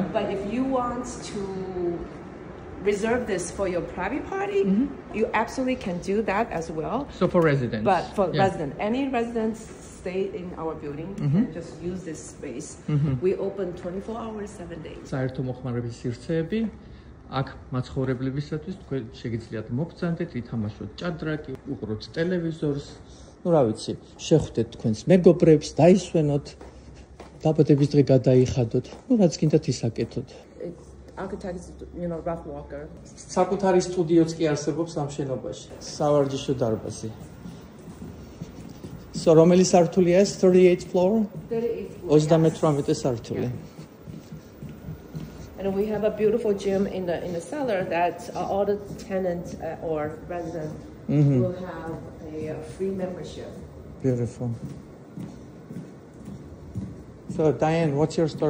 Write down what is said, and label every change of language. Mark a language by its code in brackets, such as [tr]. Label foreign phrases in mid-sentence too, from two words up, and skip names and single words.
[en] But if you want to reserve this for your private party, you absolutely can do that as well. So for residents. But for residents, any residents stay in our building and just use this space. We open 24 hours, 7 days. [ka] საერთო მოხმარების სივრცეები აქ მაცხოვრებლებისათვის თქვენ შეგიძლიათ მოგწანდეთ, ითამაშოთ ჭადრაკი, უყუროთ ტელევიზორს, ну რა ვიცი, შეხვდეთ თქვენს მეგობრებს, დაისვენოთ, დაბადების დღე გადაიხადოთ, ну რაც გინდათ ისაკეთოთ. [en] Architect is, you know, Ralph Walker. [ka] საკუთარი სტუდიოც კი არსებობს ამ შენობაში, სავარჯიშო დარბაზი. So რომელი სართულია ეს? [en] 38th floor? 38th floor. 38 სართული. And we have a beautiful gym in the cellar that all the tenants or residents will have a free membership. Beautiful. So Diane, what's your story?